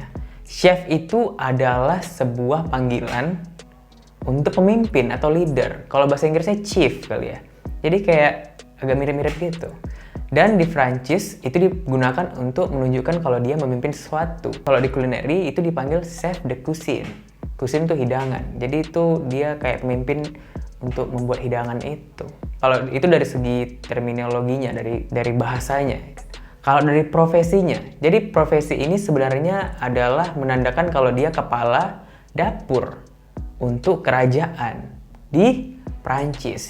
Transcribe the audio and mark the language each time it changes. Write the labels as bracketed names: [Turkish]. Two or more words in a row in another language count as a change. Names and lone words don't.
[Indonesian] Chef itu adalah sebuah panggilan untuk pemimpin atau leader. Kalau bahasa Inggrisnya chief kali ya. Jadi kayak agak mirip-mirip gitu. Dan di Prancis itu digunakan untuk menunjukkan kalau dia memimpin sesuatu. Kalau di kulineri itu dipanggil [French] chef de cuisine. [Indonesian] Cuisine itu hidangan. Jadi itu dia kayak pemimpin untuk membuat hidangan itu. Kalau itu dari segi terminologinya, dari bahasanya. Kalau dari profesinya, jadi profesi ini sebenarnya adalah menandakan kalau dia kepala dapur untuk kerajaan di Prancis.